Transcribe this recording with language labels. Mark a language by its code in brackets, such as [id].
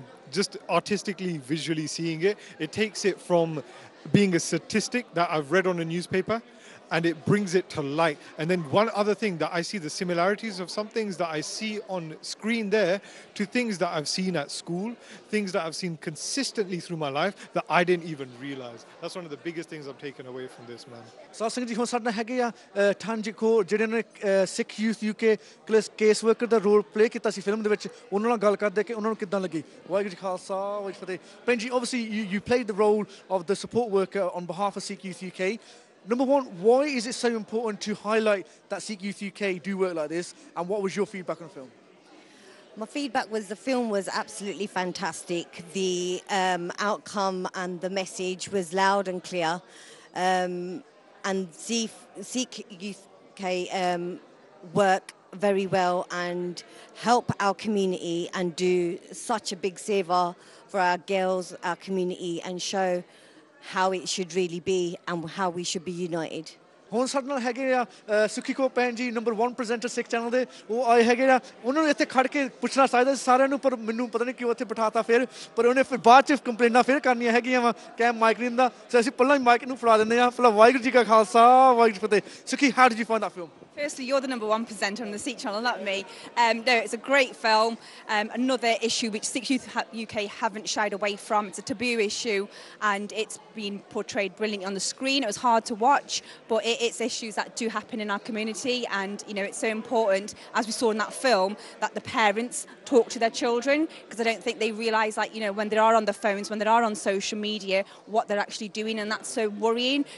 [en] Just artistically, visually seeing it, it takes it from being a statistic that I've read on a newspaper, and it brings it to light. And then one other thing that I see the similarities of some things that I see on screen there to things that I've seen at school, things that I've seen consistently through my life that I didn't even realize. That's one of the biggest things I've taken away from this, man. [pa] ਸਾਧ ਸੰਗਤ ਜੀ ਹੁਣ ਸਾਡੇ ਨਾਲ ਹੈਗੇ ਆ ਠੰਜੀ ਕੋ ਜਿਹੜੇ ਨੇ ਸਿੱਖ ਯੂਥ ਯੂਕੇ ਕੇਸ ਵਰਕਰ ਦਾ ਰੋਲ ਪਲੇ ਕੀਤਾ ਸੀ ਫਿਲਮ ਦੇ ਵਿੱਚ, ਉਹਨਾਂ ਨਾਲ ਗੱਲ ਕਰਦੇ ਕਿ ਉਹਨਾਂ ਨੂੰ ਕਿੱਦਾਂ ਲੱਗੀ। ਵਾਹਿਗੁਰੂ ਜੀ ਖਾਲਸਾ ਵਾਹਿਗੁਰੂ ਜੀ ਫਤਿਹ। [en] Benji, obviously you played the role of the support worker on behalf of Sikh Youth UK. Number one, why is it so important to highlight that Sikh Youth UK do work like this, and what was your feedback on the film? My feedback was the film was absolutely fantastic. The outcome and the message was loud and clear. And Sikh Youth UK work very well and help our community and do such a big seva for our girls, our community, and show how it should really be and how we should be united. [pa] ਹੁਣ ਸਾਡੇ ਨਾਲ ਹੈਗੇ ਆ ਸੁਖੀ ਕੋ ਭੈਣ ਜੀ number 1 presenter ਸਿੱਖ channel ਦੇ ਉਹ ਆਏ ਹੈਗੇ ਆ ਉਹਨਾਂ ਨੂੰ ਇੱਥੇ ਖੜ ਕੇ ਪੁੱਛਣਾ ਚਾਹੀਦਾ ਸੀ ਸਾਰਿਆਂ ਨੂੰ ਪਰ ਮੈਨੂੰ ਪਤਾ ਨਹੀਂ ਕਿਉਂ ਇੱਥੇ ਬਿਠਾਤਾ ਫਿਰ ਪਰ ਉਹਨੇ ਫਿਰ ਬਾਅਦ 'ਚ ਕੰਪਲੇਨਾਂ ਫਿਰ ਕਰਨੀਆਂ ਹੈਗੀਆਂ ਵਾ ਕੈਮ ਮਾਈਕ ਨਹੀਂ ਦਿੰਦਾ ਸੋ ਅਸੀਂ ਪਹਿਲਾਂ ਹੀ ਮਾਈਕ ਨੂੰ ਫੜਾ ਦਿੰਦੇ ਹਾਂ ਪਹਿਲਾਂ ਵਾਹਿਗੁਰੂ ਜੀ ਕਾ ਖਾਲਸਾ ਵਾਹਿਗੁਰੂ ਜੀ ਫਤਿਹ ਸੁਖੀ [en] how did you find that film? Firstly, you're the number 1 presenter on the Sikh channel, not me. No, it's a great film. Another issue which Sikh Youth UK haven't shied away from. It's a taboo issue and it's been portrayed brilliantly on the screen. It was hard to watch, but it's issues that do happen in our community and, you know, it's so important, as we saw in that film, that the parents talk to their children because I don't think they realise, like, you know, when they are on the phones, when they are on social media, what they're actually doing, and that's so worrying.